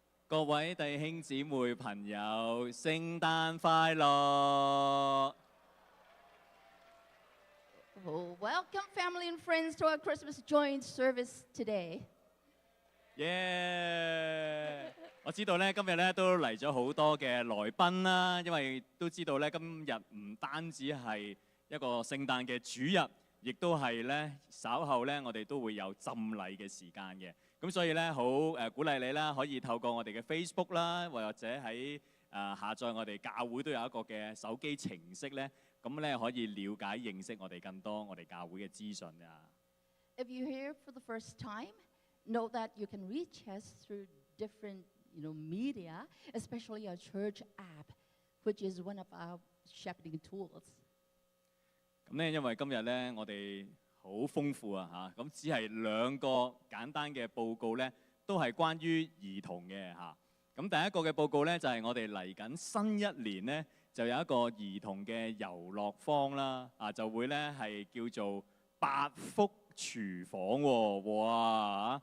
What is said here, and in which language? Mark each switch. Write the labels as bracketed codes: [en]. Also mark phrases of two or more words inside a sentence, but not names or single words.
[yue] 各位弟兄姊妹朋友，聖誕快樂！ [en] Oh, welcome, family and friends, to our Christmas joint service today. 耶！ [yue] 我知道咧，今日咧都嚟咗好多嘅來賓啦，因為都知道咧，今日唔單止係一個聖誕嘅主日，亦都係咧稍後咧，我哋都會有浸禮嘅時間嘅。咁所以咧，好鼓勵你啦，可以透過我哋嘅 Facebook 啦，或者喺下載我哋教會都有一個嘅手機程式咧，咁咧可以了解認識我哋更多我哋教會嘅資訊啊。 [en] If you're here for the first time, know that you can reach us through different, media, especially our church app, which is one of our shepherding tools. [yue] 咁咧，因為今日咧，我哋好豐富啊嚇，咁只係兩個簡單嘅報告咧，都係關於兒童嘅嚇。咁第一個嘅報告咧，就係我哋嚟緊新一年咧，就有一個兒童嘅遊樂坊啦，就會咧係叫做八福廚房喎，哇！